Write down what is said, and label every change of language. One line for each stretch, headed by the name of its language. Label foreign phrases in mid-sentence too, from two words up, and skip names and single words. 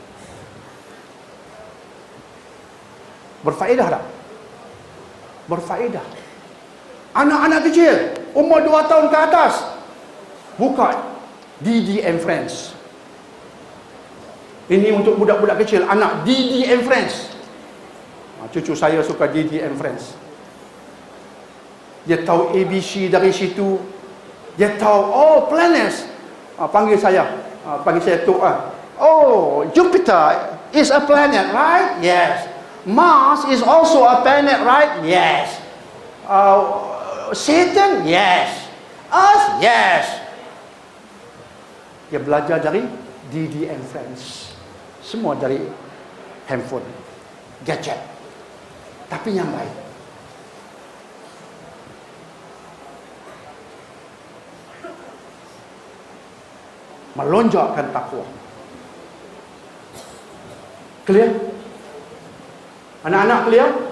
Malay: Berfaedah tak? Berfaedah. Anak-anak kecil, umur 2 tahun ke atas, buka Didi and Friends. Ini untuk budak-budak kecil, anak Didi and Friends. Cucu saya suka Didi and Friends. Dia tahu ABC dari situ. Dia tahu, planets. Panggil saya Tok.
English: Oh, Jupiter is a planet, right? Yes. Mars is also a planet, right? Yes. Saturn? Yes. Earth? Yes.
Malay: Dia belajar dari Didi and Friends. Semua dari handphone, gadget. Tapi yang baik. Melonjakkan takwa. Clear? Anak-anak clear?